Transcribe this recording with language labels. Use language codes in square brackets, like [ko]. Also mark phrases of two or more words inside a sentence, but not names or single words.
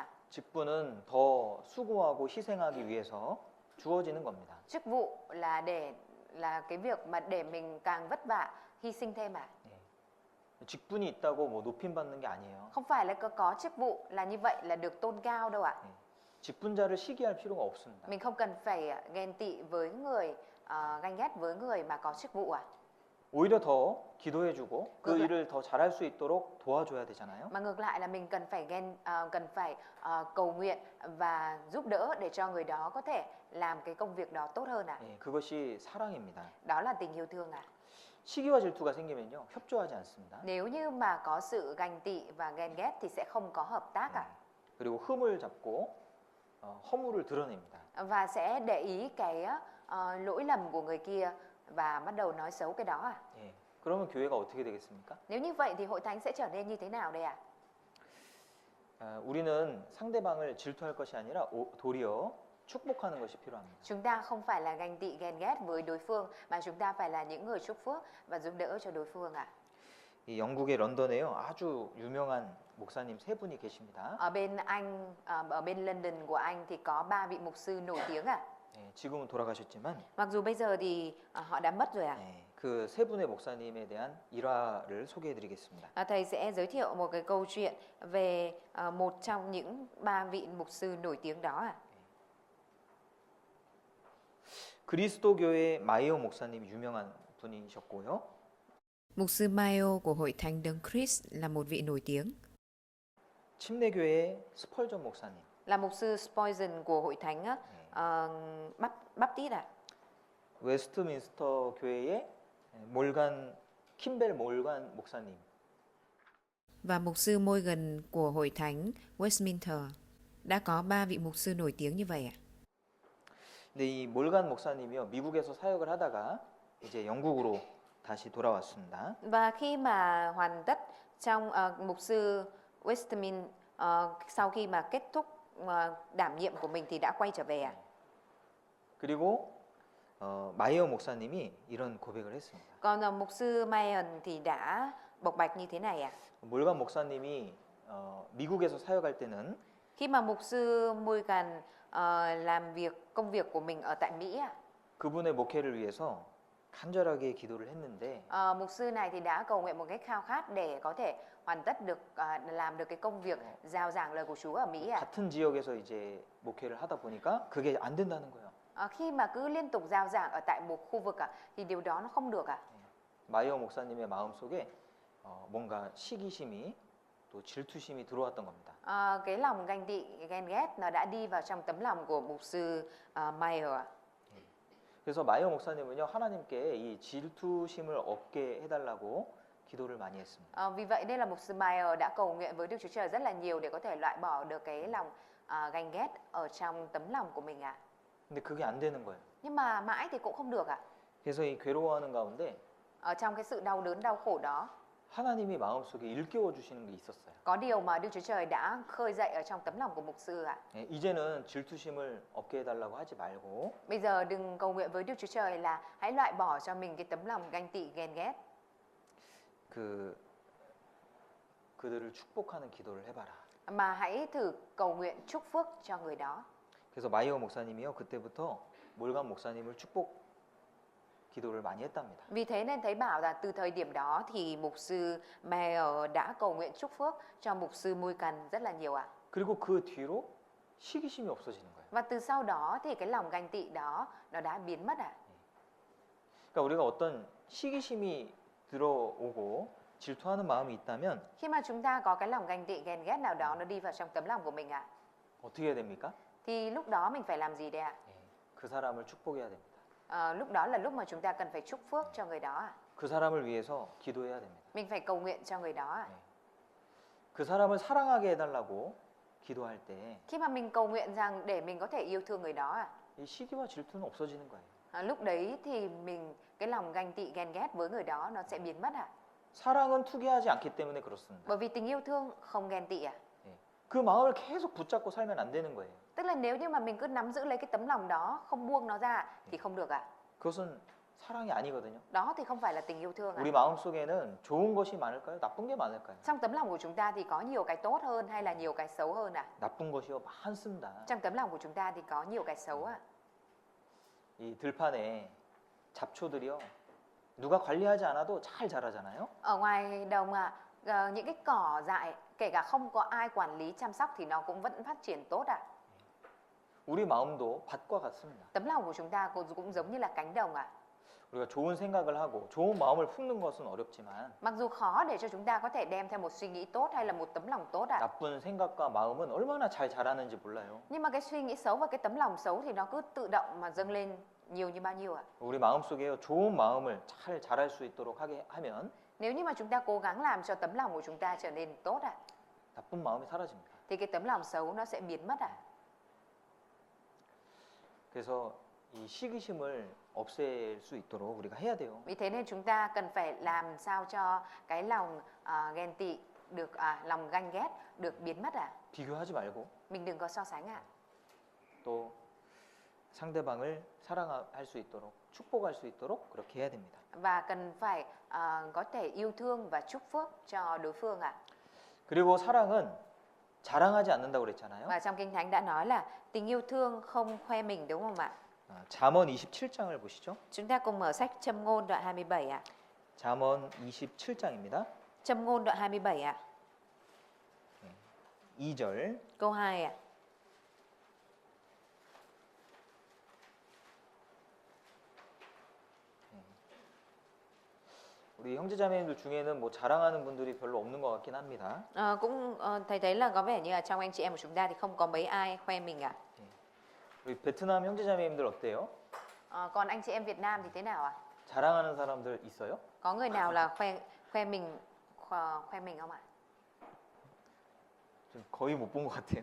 [ko] 직분은 더 수고하고 희생하기 위해서 주어지는 겁니다. [vi] Chức vụ là cái việc mà để mình càng vất vả, hy sinh thêm ạ. [ko] 직분이 있다고 뭐 높임 받는 게 아니에요. [vi] Không phải là có chức vụ là như vậy là được tôn cao đâu ạ. [ko] 직분자를 시기할 필요가 없습니다. [vi] Mình không cần phải ghen tị với người, ganh ghét với người mà có chức vụ ạ. [ko] 오히려 더 기도해주고 그 일을 더 잘할 수 있도록 도와줘야 되잖아요. [vi] Mà ngược lại là mình cần phải cầu nguyện và giúp đỡ để cho người đó có thể làm cái công việc đó tốt hơn ạ. [ko] 그것이 사랑입니다. [vi] Đó là tình yêu thương ạ. [ko] 시기와 질투가 생기면요 협조하지 않습니다. [vi] Nếu như mà có sự ganh tị và ghen ghét thì sẽ không có hợp tác ạ. [ko] 그리고 흠을 잡고 허물을 드러냅니다. [vi] Và sẽ để ý cái lỗi lầm của người kia và bắt đầu nói xấu cái đó à? [ko] 그러면 교회가 어떻게 되겠습니까? [vi] Nếu như vậy thì hội thánh sẽ trở nên như thế nào đây ạ? [ko] 우리는 상대방을 질투할 것이 아니라 도리어 축복하는 것이 필요합니다. [vi] Chúng ta không phải là ganh tị ghen ghét với đối phương mà chúng ta phải là những người chúc phước và giúp đỡ cho đối phương ạ. [ko] 이 영국의 런던에요 아주 유명한 목사님 세 분이 계십니다. [vi] Ở bên Anh, ở bên London của Anh thì có 3 vị mục sư nổi tiếng ạ. [ko] 지금은 돌아가셨지만 [vi] Mặc dù bây giờ thì họ đã mất rồi ạ. [ko] 그 세 분의 목사님에 대한 일화를 소개해드리겠습니다. [vi] Thầy sẽ giới thiệu một cái câu chuyện về một trong những 3 vị mục sư nổi tiếng đó ạ. [ko] 그리스도교의 마이오 목사님이 유명한 분이셨고요. [vi] Mục sư Mayo của Hội Thánh Đấng Christ là một vị nổi tiếng. [ko] 침례교회의 스펄전 목사님. [vi] Là mục sư Spurgeon của Hội Thánh Baptist ạ. [ko] 웨스트민스터 교회의 킴벨 몰간 목사님. [vi] Và mục sư Morgan của Hội Thánh Westminster. Đã có 3 vị mục sư nổi tiếng như vậy ạ. [ko] 근데 이 몰간 목사님이요 미국에서 사역을 하다가 이제 영국으로 다시 돌아왔습니다. [vi] Và khi mà hoàn tất trong mục sư Westminster sau khi mà kết thúc đảm nhiệm của mình thì đã quay trở về ạ. [ko] 그리고 마이어 목사님이 이런 고백을 했습니다. [vi] Còn mục sư Mayon thì đã bộc bạch như thế này ạ. [ko] 몰간 목사님이 미국에서 사역할 때는 [vi] Khi mà mục sư Morgan làm công việc của mình ở tại Mỹ ạ. [ko] 그분의 목회를 위해서 간절하게 기도를 했는데 [vi] Mục sư này thì đã cầu nguyện một cách khao khát để có thể hoàn tất được làm được cái công việc rao giảng lời của Chúa ở Mỹ ạ. [ko] 같은 지역에서 이제 목회를 하다 보니까 그게 안 된다는 거예요. [vi] Khi mà cứ liên tục rao giảng ở tại một khu vực thì điều đó nó không được ạ. [ko] 마이어 목사님의 마음속에 뭔가 시기심이 또 질투심이 들어왔던 겁니다. [vi] Cái lòng ganh tị, ghen ghét nó đã đi vào trong tấm lòng của mục sư Mayer ạ. [ko] 그래서 마이어 목사님은요 하나님께 이 질투심을 없게 해달라고 기도를 많이 했습니다. [vi] Vì vậy nên là mục sư Meyer đã cầu nguyện với Đức Chúa Trời rất là nhiều để có thể loại bỏ được cái lòng ganh ghét ở trong tấm lòng của mình ạ. [ko] 근데 그게 안 되는 거예요. [vi] Nhưng mà mãi thì cũng không được ạ. [ko] 그래서 이 괴로워하는 가운데 [vi] Ở trong cái sự đau đớn, đau khổ đó, [ko] 하나님이 마음속에 일깨워 주시는 게 있었어요. [vi] có điều mà Đức Chúa Trời đã khơi dậy ở trong tấm lòng của mục sư ạ. [ko] 예, 이제는 질투심을 없게 해달라고 하지 말고 [vi] Bây giờ đừng cầu nguyện với Đức Chúa Trời là hãy loại bỏ cho mình cái tấm lòng ganh tị, ghen ghét, [ko] 그들을 축복하는 기도를 해봐라. [vi] mà hãy thử cầu nguyện chúc phước cho người đó. [ko] 그래서 마이어 목사님이요 그때부터 몰간 목사님을 축복 기도를 많이 했답니다. [vi] Vì thế nên thấy bảo là từ thời điểm đó thì mục sư Meyer đã cầu nguyện chúc phước cho mục sư Morgan rất là nhiều ạ. [ko] 그리고 그 뒤로 시기심이 없어지는 거예요. [vi] Và từ sau đó thì cái lòng ganh tị đó nó đã biến mất ạ. [ko] 그러니까 우리가 어떤 시기심이 들어오고 질투하는 마음이 있다면 [vi] Khi mà chúng ta có cái lòng ganh tị, ghen ghét nào đó nó đi vào trong tấm lòng của mình ạ, [ko] 어떻게 해야 됩니까? [vi] thì lúc đó mình phải làm gì đây ạ? [ko] 예, 그 사람을 축복해야 됩니다. [vi] Lúc đó là lúc mà chúng ta cần phải chúc phước cho người đó ạ. [ko] 그 사람을 위해서 기도해야 됩니다. [vi] Mình phải cầu nguyện cho người đó ạ. [ko] 그 사람을 사랑하게 해달라고 기도할 때 이 [vi] Khi mà mình cầu nguyện rằng để mình có thể yêu thương người đó ạ, [ko] 시기와 질투는 없어지는 거예요. [vi] lúc đấy thì cái lòng ganh tị, ghen ghét với người đó nó sẽ biến mất ạ. [ko] 사랑은 투기하지 않기 때문에 그렇습니다. [vi] Bởi vì tình yêu thương không ghen tị ạ. [ko] 예, 그 마음을 계속 붙잡고 살면 안 되는 거예요. [vi] Tức là nếu như mà mình cứ nắm giữ lấy cái tấm lòng đó, không buông nó ra thì không được ạ. [ko] 그것은 사랑이 아니거든요. [vi] Đó thì không phải là tình yêu thương ạ. [ko] 우리 마음 속에는 좋은 것이 많을까요? 나쁜 게 많을까요? [vi] Trong tấm lòng của chúng ta thì có nhiều cái tốt hơn hay là nhiều cái xấu hơn ạ? [ko] 나쁜 것이요 많습니다. [vi] Trong tấm lòng của chúng ta thì có nhiều cái xấu ạ. [ko] 이 들판에 잡초들이요 누가 관리하지 않아도 잘 자라잖아요. [vi] Ở ngoài đồng ạ, những cái cỏ dại kể cả không có ai quản lý chăm sóc thì nó cũng vẫn phát triển tốt ạ. [ko] 우리 마음도 밭과 같습니다. [vi] Tấm lòng của chúng ta cũng giống như là cánh đồng ạ. [ko] 우리가 좋은 생각을 하고 좋은 마음을 품는 것은 어렵지만 [vi] Mặc dù khó để cho chúng ta có thể đem theo một suy nghĩ tốt hay là một tấm lòng tốt ạ. [ko] 나쁜 생각과 마음은 얼마나 잘 자라는지 몰라요. [vi] Nhưng mà cái suy nghĩ xấu và cái tấm lòng xấu thì nó cứ tự động mà dâng lên nhiều như bao nhiêu ạ. [ko] 우리 마음속에 좋은 마음을 잘 자랄 수 있도록 하게 하면 [vi] Nếu như mà chúng ta cố gắng làm cho tấm lòng của chúng ta trở nên tốt ạ, [ko] 나쁜 마음이 사라집니다. [vi] thì cái tấm lòng xấu nó sẽ biến mất ạ. [ko] 그래서 이 시기심을 없앨 수 있도록 우리가 해야 돼요. [vi] Vì thế nên chúng ta cần phải làm sao cho cái lòng ghen tị được lòng ganh ghét được biến mất ạ. [ko] 비교하지 말고 [vi] Mình đừng có so sánh ạ. [ko] 또 상대방을 사랑할 수 있도록 축복할 수 있도록 그렇게 해야 됩니다. [vi] Và cần phải có thể yêu thương và chúc phước cho đối phương ạ. [ko] 그리고 사랑은 자랑하지 않는다고 그랬잖아요. [vi] Và trong Kinh Thánh đã nói là tình yêu thương không khoe mình, đúng không ạ? [ko] 잠언 27장을 보시죠. [vi] Chúng ta cùng mở sách Châm ngôn đoạn 27 ạ. [ko] 잠언 27장입니다. [vi] Châm ngôn đoạn 27 ạ. [ko] 2절 [vi] Câu 2 ạ. [ko] 우리 형제자매님들 중에는 뭐 자랑하는 분들이 별로 없는 것 같긴 합니다. [vi] Thầy thấy là có vẻ như là trong anh chị em của chúng ta thì không có mấy ai khoe mình ạ. [ko] 우리 베트남 형제자매님들 어때요? [vi] Còn anh chị em Việt Nam thì thế nào ạ? [ko] 자랑하는 사람들 있어요? [vi] Có người nào là khoe mình không ạ? [ko] 좀 거의 못 본 것 같아요.